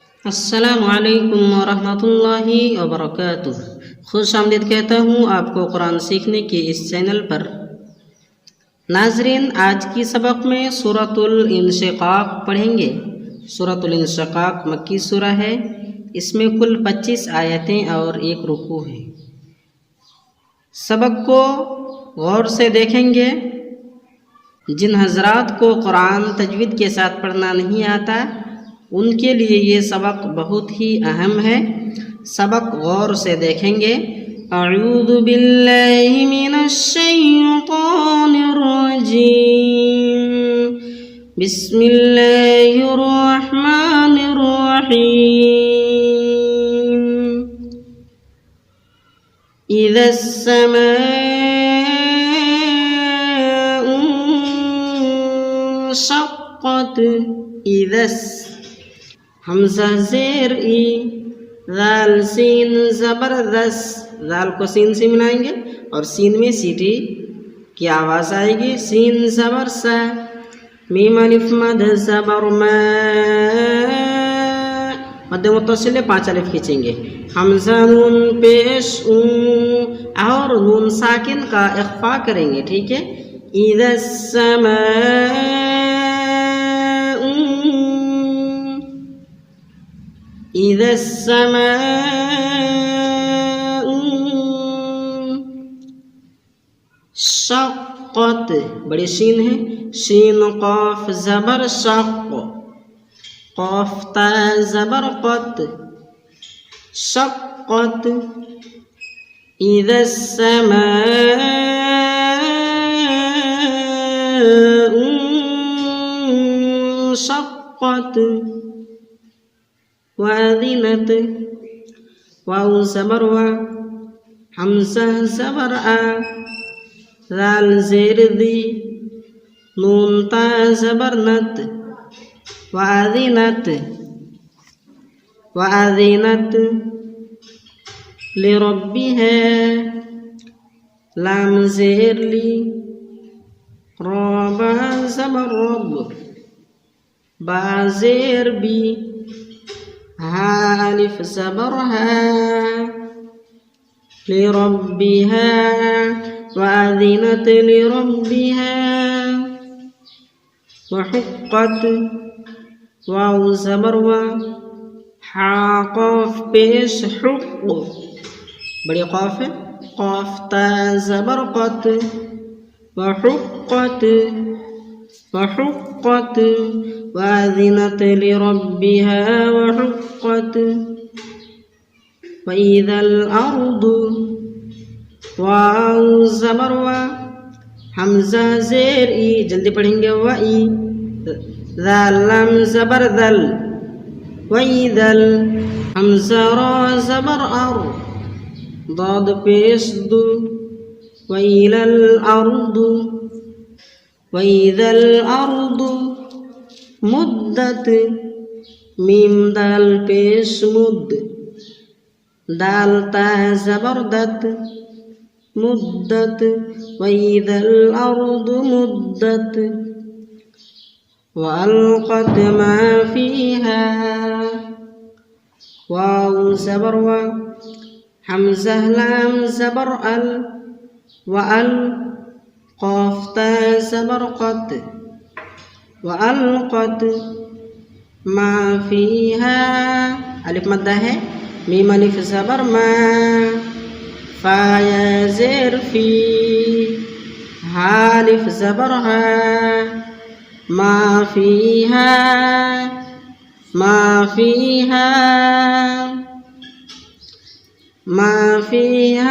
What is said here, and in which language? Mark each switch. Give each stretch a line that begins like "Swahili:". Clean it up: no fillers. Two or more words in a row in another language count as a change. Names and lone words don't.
Arabic: السلام عليكم ورحمة الله وبركاته.
Hindi: खुश आमदीद कहता हूँ आपको कुरान सीखने के इस चैनल पर। नाजरीन, आज की सबक में सूरतुल इंशिकाक पढ़ेंगे। सूरतुल इंशिकाक मक्की सूरा है। इसमें कुल 25 आयतें और एक रुकू है। सबक को गौर से देखेंगे। जिन हजरात को कुरान तजवीद के साथ पढ़ना नहीं आता उनके लिए ये सबक बहुत ही अहम है। सबक गौर से देखेंगे।
Arabic: أعوذ بالله من الشيطان الرجيم. بسم الله الرحمن الرحيم. إذا السماء انشقت.
Hindi: इज़स हमज़ा ज़ेर ई, ज़ाल सीन ज़बरदस। ज़ाल को सीन से मिलाएंगे और सीन में सीटी की आवाज़ आएगी। सीन ज़बर सा, मीम अलिफ मद ज़बर मा, मद मुत्तसिल 5 अलिफ खींचेंगे। हमज़ा नून पेश ऊ और नून साकिन का इख्फा करेंगे। ठीक है।
Arabic: إذا إذا السماء انشقت,
Hindi: बड़ी शीन है। शीन क़ाफ ज़बर शक़्क़, क़ाफ ता ज़बर क़त, शक़्क़त।
Arabic: إذا السماء انشقت.
Hindi: वअज़िनत, वाउ ज़बर वा, हमज़ा ज़बर आ, ज़ाल ज़ेर दी, नून ता ज़बर नत।
Arabic: وأذنت، وأذنت لربها,
Hindi: लाम ज़ेर ली, रा बा ज़बर रब, बा ज़ेर बी, हा अलिफ ज़बर हा, लिरब्बिहा।
Arabic: وأذنت لربها.
Hindi: वहुक्कत, वाउ ज़बर वा, हा क़ाफ पेश हुक्क, बड़ी क़ाफ है। क़ाफ ता ज़बर क़त, वहुक्कत, वहुक्कत।
Arabic: وأذنت لربها وحقت.
Hindi: वइज़ल अर्दु, वाउ ज़बर वा, हमज़ा ज़ेर ई, जल्दी पढ़ेंगे। वई, ज़ाल लाम ज़बर ज़ल, वइज़ल, हमज़ा रा ज़बर अर, दाद पेश दु,
Arabic: وإلى الأرض، وإذا الأرض مدت,
Hindi: मीम दाल पेश मुद, दाल ता ज़बर दत, मुद्दत।
Arabic: وإذا الأرض مدت. وألقت ما فيها,
Hindi: वाउ ज़बर वा, हमज़ा लाम ज़बर अल, वअल, क़ाफ ता ज़बर क़त,
Arabic: وألقت ما فيها,
Hindi: अलिफ मद्दा है। मीम अलिफ ज़बर मा, फ़ा या ज़ेर फ़ी, हा अलिफ ज़बर हा,
Arabic: ما فيها، ما فيها، ما فيها.